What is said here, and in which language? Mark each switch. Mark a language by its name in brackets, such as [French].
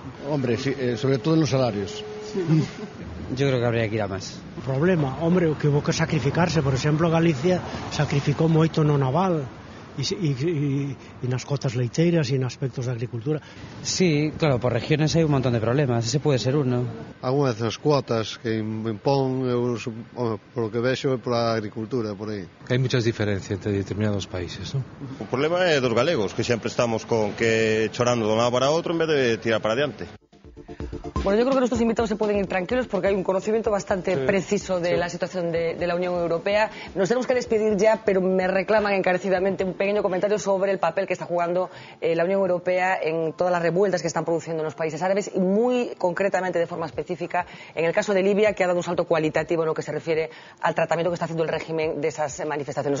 [Spanish] Hombre, sí, sobre todo en los salarios. Yo creo que habría que ir a más. Problema, hombre, que hubo que sacrificarse. [Galician] Por exemplo, Galicia sacrificou moito no naval e nas cotas leiteiras e en aspectos de agricultura. [Spanish] Sí, claro, por regiones hay un montón de problemas, ese puede ser uno. [Galician] Algunhas das cuotas que impón, [Spanish] por lo que [Galician] vexo, é pola agricultura, por aí. [Spanish] Hai muchas diferencias entre determinados países, ¿no? [Galician] O problema é dos galegos, que sempre estamos con que chorando de un lado para outro en vez de tirar para adiante. [Spanish] Bueno, yo creo que nuestros invitados se pueden ir tranquilos porque hay un conocimiento bastante preciso de la situación de la Unión Europea. Nos tenemos que despedir ya, pero me reclaman encarecidamente un pequeño comentario sobre el papel que está jugando la Unión Europea en todas las revueltas que están produciendo en los países árabes y muy concretamente, de forma específica, en el caso de Libia, que ha dado un salto cualitativo en lo que se refiere al tratamiento que está haciendo el régimen de esas manifestaciones.